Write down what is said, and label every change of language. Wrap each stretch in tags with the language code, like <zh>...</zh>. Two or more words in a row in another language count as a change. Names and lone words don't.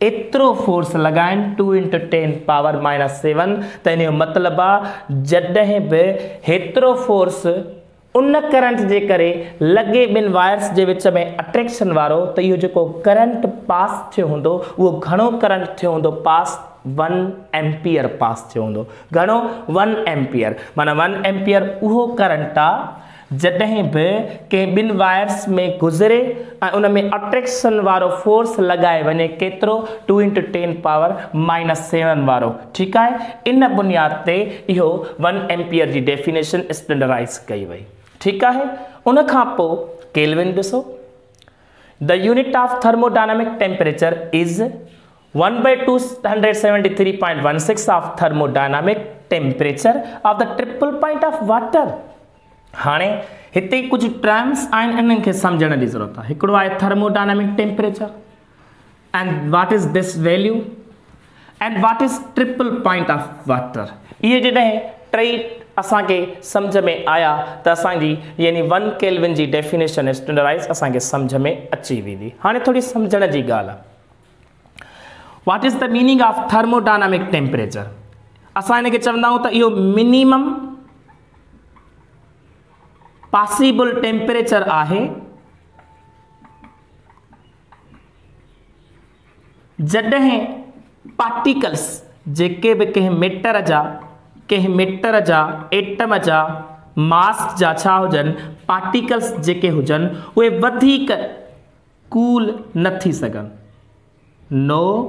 <sd>एतिरो फोर्स लॻाइनि 2 × 10⁻⁻7 त इन जो मतिलबु आहे जॾहिं बि हेतिरो फोर्स उन करंट जे करे लॻे ॿिनि वायर्स जे विच में अट्रैक्शन वारो त इहो जेको करंट पास थियो हूंदो उहो घणो करंट थियो हूंदो पास 1 एम्पियर पास थियो हूंदो घणो 1 एम्पियर माना 1 एम्पियर उहो करंट आहे जॾहिं बि कंहिं ॿिनि वायर्स में गुज़रे ऐं उन में अट्रैक्शन वारो फोर्स लॻाए वञे केतिरो 2 × 10⁻⁻7 वारो ठीकु आहे इन बुनियाद ते इहो 1 एम्पियर जी</sd> <en>definition standardize</en> <sd>कई वई ठीकु आहे उन खां पोइ केल्विन ॾिसो</sd> <en>the unit of thermodynamic temperature is</en> <sd>1/273.16</sd> <en>of thermodynamic temperature of the triple point of water</en> <sd>हाणे हिते कुछ टर्म्स आहिनि इन्हनि खे सम्झण जी ज़रूरत आहे हिकिड़ो आहे</sd> <en>thermodynamic temperature and what is this value and what is triple point of water</en> <sd>इहे जॾहिं टई असांखे सम्झ में आया त असांजी यानी 1 केल्विन जी</sd> <en>definition standardize</en> <sd>असांखे सम्झ में अची वेंदी हाणे थोरी सम्झण जी ॻाल्हि आहे</sd> <en>what is the meaning of thermodynamic temperature</en> <sd>असां हिनखे चवंदा आहियूं त इहो मिनिमम</sd> <en>possible temperature</en> <sd>आहे जॾहिं पार्टिकल्स जेके बि कंहिं मीटर जा एटम जा मास जा छा हुजनि पार्टिकल्स जेके हुजनि उहे वधीक कूल न थी सघनि नो</sd>